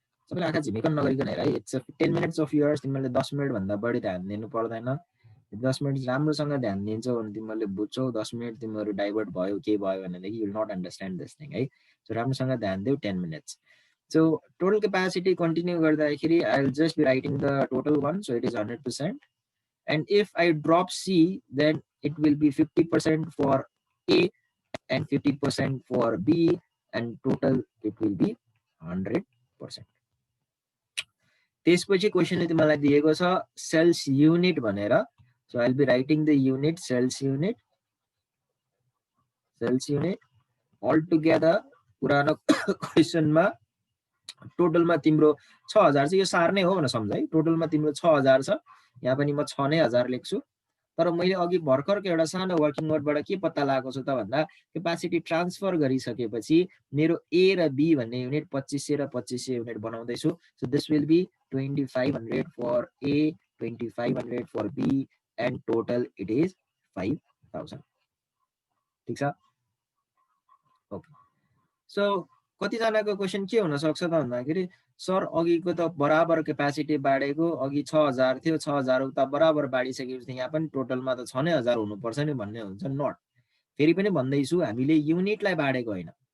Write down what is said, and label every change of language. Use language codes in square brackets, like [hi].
[ne] सबैले आँखा झिमिकन नगरिकन हेर है [en] it's 10 minutes of yours [ne] तिमीले 10 मिनेट भन्दा बढी ध्यान दिनु पर्दैन 10 मिनेट राम्रोसँग ध्यान दिन्छौ भने तिमीले बुझ्छौ 10 मिनेट तिमीहरु डाइभर्ट भयो के भयो भनेदेखि [en] you will not understand this thing [ne] है सो राम्रोसँग ध्यान देऊ [en] 10 minutes So total capacity continue गर्दाखेरि I will just be writing the total one, so it is 100%. And if I drop C, then it will be 50% for A and 50% for B, and total it will be 100%. [ne] त्यसपछि क्वेशनले तिमीलाई दिएको छ sales unit भनेर, [en] so I'll be writing the unit sales unit all together. [ne] पुरानो क्वेशनमा टोटलमा तिम्रो 6000 चाहिँ यो सार नै हो भनेर सम्झ है। टोटलमा तिम्रो 6000 छ, यहाँ पनि म 6 नै 1000 लेख्छु। तर मैले अघि भर्खरको एउटा सानो वर्किङ नोटबाट के पत्ता लगाएको छु त भन्दा क्यापासिटी ट्रान्सफर गरिसकेपछि मेरो A र B भन्ने युनिट 2500 र 2500 युनिट बनाउँदैछु। [en] So this will be 2500 for A, 2500 for B, and total it is 5000। [ne] ठीक छ? ओके। सो कतिजनाको क्वेशन के हुन सक्छ त भन्दाखेरि सर अघिको त बराबर क्यापासिटी बाडेको, अघि 6000 थियो, 6000 उता बराबर बाडिसकेपछि यहाँ पनि टोटलमा त 6000 हुनुपर्छ नि भन्ने हुन्छ। नट, फेरि पनि भन्दैछु हामीले युनिटलाई बाडेको होइन।